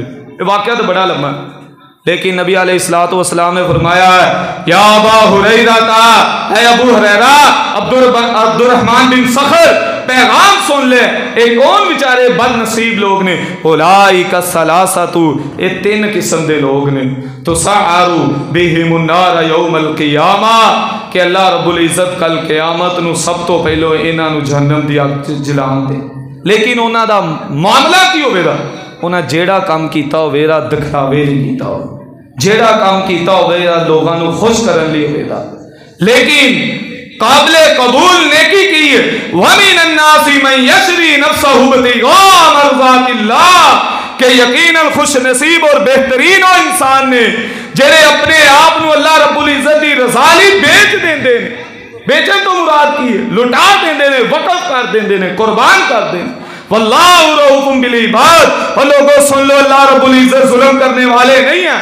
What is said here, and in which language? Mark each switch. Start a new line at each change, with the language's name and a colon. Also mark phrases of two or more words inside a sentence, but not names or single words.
Punjabi: یہ واقعہ تو بڑا لمبا ہے، لیکن نبی علیہ السلام نے فرمایا
Arabic: یا ابا ہریرہ،
Punjabi: اے ابو ہریرہ، عبد الرحمن بن صخر، پیغام سن لے، ایک کون بیچارے بد نصیب لوگ نے،
Arabic: اولئک الثلاثۃ،
Punjabi: یہ 3 قسم دے لوگ نے،
Arabic: تسعر بہم النار یوم القیامہ،
Punjabi: کہ
Arabic: اللہ رب العزت
Punjabi: کل قیامت نو سب تو پہلو انہاں نو جہنم دی اگ جلان دے۔ لیکن انہاں دا معاملہ کی ہوئے گا؟ انہاں جیڑا کام کیتا ہوئے گا دکھاوے نہیں کیتا ہوئے، جیڑا کام کیتا ہوئے گا لوگاں نو خوش کرن لی ہوئے گا، لیکن قابل قبول نیکی کی ہے۔
Arabic: وَمِنَ النَّاسِ مَن يَشْرِي نَفْسَهُ ابْتِغَاءَ مَرْضَاتِ اللَّهِ،
Punjabi: کہ یقیناً خوش نصیب اور بہترین وہ انسان نے جڑے اپنے آپ نو
Arabic: اللہ رب العزت
Punjabi: دی رضا لئی بیچ دیندے نے. بیچن تو مراد کی ہے لٹا دیندے نے, وقف کر دیندے نے, قربان کر دیندے.
Arabic: واللہ رؤوف بالعباد.
Urdu: اور لوگوں سن لو,
Arabic: اللہ رب العزت
Urdu: ظلم کرنے والے نہیں ہیں.